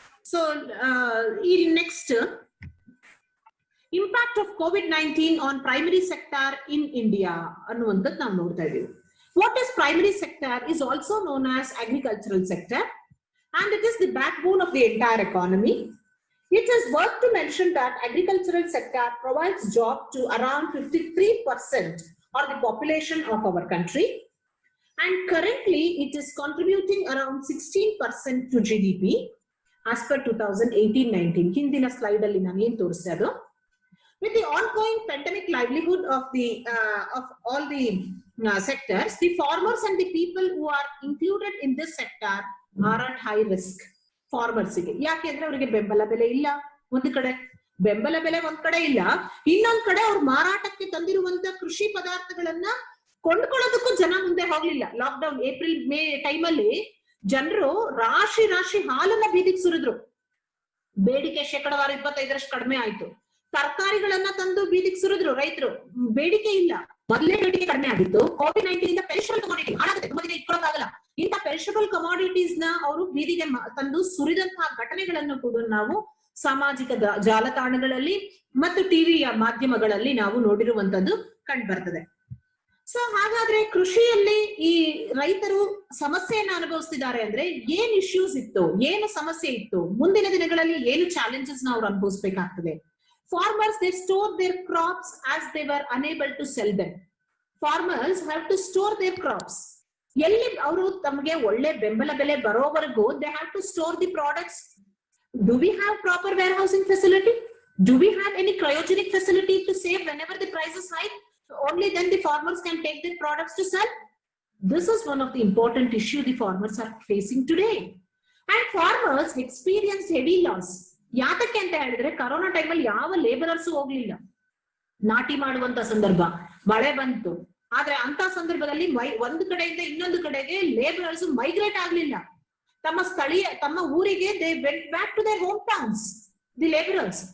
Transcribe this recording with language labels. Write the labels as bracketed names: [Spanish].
[English] so ಈ next impact of COVID-19 on primary sector in India [Kannada] ಅನ್ನುವಂಥದ್ದು ನಾವು ನೋಡ್ತಾ ಇದ್ದೀವಿ. [English] What is primary sector is also known as agricultural sector and it is the backbone of the entire economy. It is worth to mention that agricultural sector provides job to around 53% of the population of our country, and currently it is contributing around 16% to GDP as per 2018-19. [Kannada] Hindina slide alli nanu ಏನು ತೋರಿಸ್ತಾ ಇದ್ದು, [English] with the ongoing pandemic livelihood of all the sectors, the farmers and the people who are included in this sector are at high risk. [Kannada] Farmers ಗೆ ಯಾಕೆ ಅಂದ್ರೆ ಅವರಿಗೆ ಬೆಂಬಲ ಬೆಲೆ ಇಲ್ಲ, ಒಂದ್ ಕಡೆ ಬೆಂಬಲ ಬೆಲೆ ಒಂದ್ ಕಡೆ ಇಲ್ಲ, ಇನ್ನೊಂದ್ ಕಡೆ ಅವ್ರು ಮಾರಾಟಕ್ಕೆ ತಂದಿರುವಂತ ಕೃಷಿ ಪದಾರ್ಥಗಳನ್ನ ಕೊಂಡ್ಕೊಳ್ಳೋದಕ್ಕೂ ಜನ ಮುಂದೆ ಹೋಗ್ಲಿಲ್ಲ. ಲಾಕ್ಡೌನ್ ಏಪ್ರಿಲ್ ಮೇ ಟೈಮಲ್ಲಿ ಜನರು ರಾಶಿ ಹಾಲನ್ನ ಬೀದಿಗೆ ಸುರಿದ್ರು. ಬೇಡಿಕೆ ಶೇಕಡವಾರು 25% ಕಡಿಮೆ ಆಯ್ತು. ತರಕಾರಿಗಳನ್ನ ತಂದು ಬೀದಿಗೆ ಸುರಿದ್ರು ರೈತರು, ಬೇಡಿಕೆ ಇಲ್ಲ. ಮೊದಲೇ ಬೇಡಿಕೆ ಕಡಿಮೆ ಆಗಿತ್ತು. COVID-19 ಇಂದ ಪೆರಿಷಬಲ್ ಕಮಾಡಿಟಿ ಹಾಳಾಗುತ್ತೆ, ತುಂಬಾ ದಿನ ಇಟ್ಕೊಳ್ಳೋಕ್ಕಾಗಲ್ಲ. ಇಂಥ ಪೆರಿಷಬಲ್ ಕಮಾಡಿಟೀಸ್ ನ ಅವರು ಬೀದಿಗೆ ತಂದು ಸುರಿದಂತಹ ಘಟನೆಗಳನ್ನು ಕೂಡ ನಾವು ಸಾಮಾಜಿಕ ಜಾಲತಾಣಗಳಲ್ಲಿ ಮತ್ತು ಟಿವಿಯ ಮಾಧ್ಯಮಗಳಲ್ಲಿ ನಾವು ನೋಡಿರುವಂತದ್ದು ಕಂಡು ಬರ್ತದೆ. ಸೊ ಹಾಗಾದ್ರೆ ಕೃಷಿಯಲ್ಲಿ ಈ ರೈತರು ಸಮಸ್ಯೆಯನ್ನ ಅನುಭವಿಸ್ತಿದ್ದಾರೆ ಅಂದ್ರೆ ಏನ್ ಇಶ್ಯೂಸ್ ಇತ್ತು, ಏನು ಸಮಸ್ಯೆ ಇತ್ತು, ಮುಂದಿನ ದಿನಗಳಲ್ಲಿ ಏನು ಚಾಲೆಂಜಸ್ ನ ಅವ್ರು ಅನುಭವಿಸ್ಬೇಕಾಗ್ತದೆ. [English] Farmers, they store their crops as they were unable to sell them. Farmers have to store their crops. [Kannada] ಎಲ್ಲಿ ಅವರು ತಮಗೆ ಒಳ್ಳೆ ಬೆಂಬಲ ಬೆಲೆ ಬರೋವರೆಗೂ [English] they have to store the products. Do we have proper warehousing facility? Do we have any cryogenic facility to save whenever the price is high? Only then the farmers can take their products to sell. This is one of the important issue the farmers are facing today. And farmers experienced heavy loss. [Kannada] ಯಾತಕ್ಕೆ ಅಂತ ಹೇಳಿದ್ರೆ corona ಟೈಮಲ್ಲಿ ಯಾವ labourers ಹೋಗ್ಲಿಲ್ಲ. ನಾಟಿ ಮಾಡುವಂತ ಸಂದರ್ಭ, ಮಳೆ ಬಂತು, ಆದ್ರೆ ಅಂತ ಸಂದರ್ಭದಲ್ಲಿ ಒಂದು ಕಡೆಯಿಂದ ಇನ್ನೊಂದು ಕಡೆಗೆ ಲೇಬರರ್ಸ್ ಮೈಗ್ರೇಟ್ ಆಗ್ಲಿಲ್ಲ. ತಮ್ಮ ಊರಿಗೆ [English] They went back to their home towns. [Kannada] The labourers.